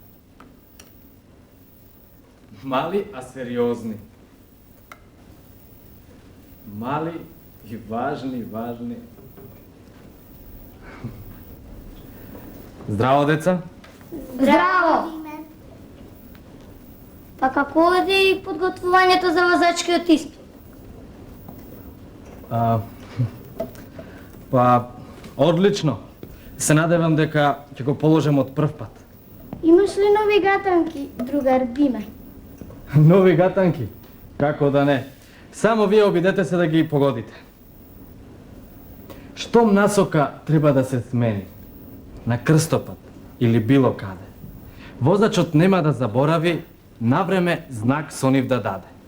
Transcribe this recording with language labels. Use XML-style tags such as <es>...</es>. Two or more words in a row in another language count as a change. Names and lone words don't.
<mk>Мали, а сериозни. Мали и важни. Здраво, деца. Здраво! Па како оди подготвувањето за возачкиот испит? Па, одлично. Se nadevам дека ќе го положим од прв пат. Имаш ли нови гатанки, другар Диме? Нови гатанки? Како да не? Само вие обидете се да ги погодите. Штом насока треба да се смени, на крстопат или било каде, возачот нема да заборави навреме знак со нив да даде.</mk>